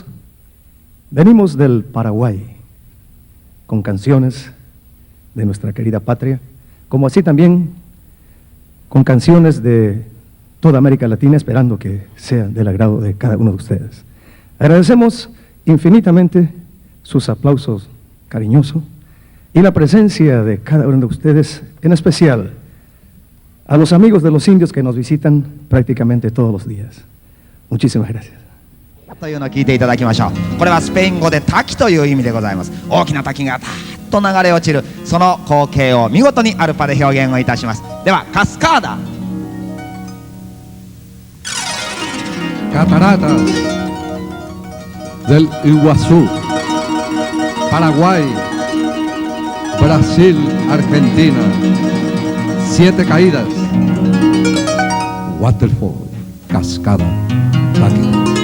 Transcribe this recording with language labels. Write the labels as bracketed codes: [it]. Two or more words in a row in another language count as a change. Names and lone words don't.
[es] Venimos del Paraguay con canciones de nuestra querida patria, como así también con canciones de toda América Latina, esperando que sea del agrado de cada uno de ustedes. Agradecemos infinitamente sus aplausos cariñosos y la presencia de cada uno de ustedes, en especial a los amigos de los indios que nos visitan prácticamente todos los días. Muchísimas gracias. [ja] というのを聞いていただきましょう。これはスペイン語で滝という意味でございます。大きな滝がたーっと流れ落ちるその光景を見事にアルパで表現をいたします。ではカスカーダ。 [es] Cataratas del Iguazú, Paraguay, Brasil, Argentina, 7 caídas, waterfall, cascada, lágrima.